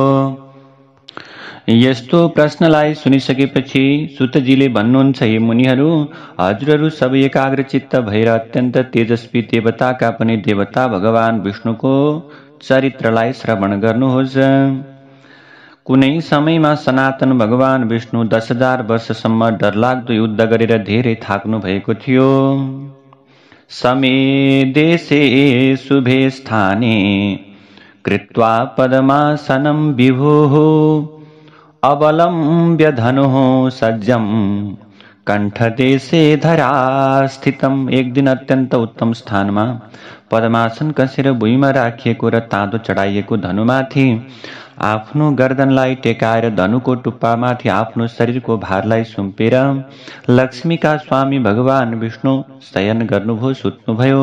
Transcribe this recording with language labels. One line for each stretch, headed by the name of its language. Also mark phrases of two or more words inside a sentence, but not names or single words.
Nepali: यस्तो प्रश्नलाई सुनिसकेपछि सुतजीले भन्नुहुन्छ, हे मुनिहरू, हजुरहरू सबै एकाग्रचित्त भएर अत्यन्त तेजस्वी देवताका पनि देवता भगवान विष्णुको चरित्रलाई श्रवण गर्नुहोस्। कुनै समयमा सनातन भगवान विष्णु 10,000 वर्षसम्म डरलाग्दो युद्ध गरेर धेरै थाक्नु भएको थियो।
Sanskrit: समे देशे शुभे स्थाने कृत्वा पद्मासनं विभुः अवलम्ब्य धनुः सज्जम कण्ठदेशे धरास्थितम्।
Nepali: एक दिन अत्यन्त उत्तम स्थानमा पद्मासन कसेर भुइँमा राखिएको र ताँदो चढाइएको धनुमाथि आफ्नो गर्दनलाई टेकाएर धनुको टुप्पामाथि आफ्नो शरीरको भारलाई सुम्पेर लक्ष्मीका स्वामी भगवान विष्णु शयन गर्नुभयो, सुत्नुभयो।